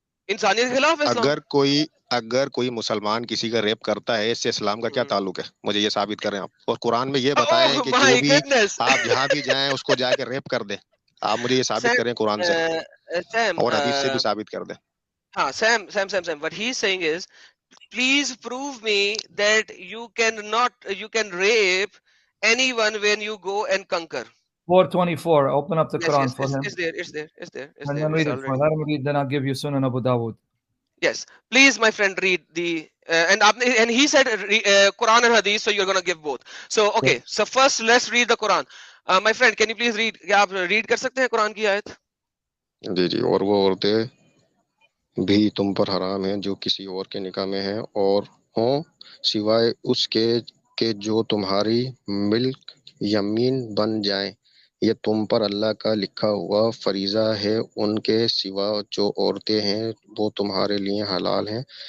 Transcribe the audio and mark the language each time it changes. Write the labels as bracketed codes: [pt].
[ur] انسانیت کے خلاف ہے اسلام. اگر کوئی مسلمان کسی کا ریپ کرتا ہے، اس سے اسلام کا کیا تعلق ہے؟ مجھے یہ ثابت کریں آپ. اور قرآن میں یہ بتائیں کہ جو بھی آپ جہاں بھی جائیں اس کو جا کے ریپ کر دیں. آپ مجھے یہ ثابت کریں قرآن سے اور حدیث سے بھی ثابت کر دیں. ہاں [en] Same what he is saying is please prove me that you can rape anyone when you go and conquer. 424. Open up the Quran for him. It's there. And then read it for him. Let him read, then I'll give you Sunan Abu Dawud. Yes, please my friend read the and he said Quran and Hadith, so you're going to give both. So okay, yes. So first let's read the Quran. My friend, can you please read? [ur] کیا آپ read کر سکتے ہیں قرآن کی آیت؟ جی جی. اور وہ عورتیں بھی تم پر حرام ہیں جو کسی اور کے نکاح میں ہیں اور ہوں سوائے اس کے کہ جو تمہاری ملک یمین بن جائیں، یہ تم پر اللہ کا لکھا ہوا فریضہ ہے۔ ان کے سوا جو عورتیں ہیں وہ تمہارے لیے حلال ہیں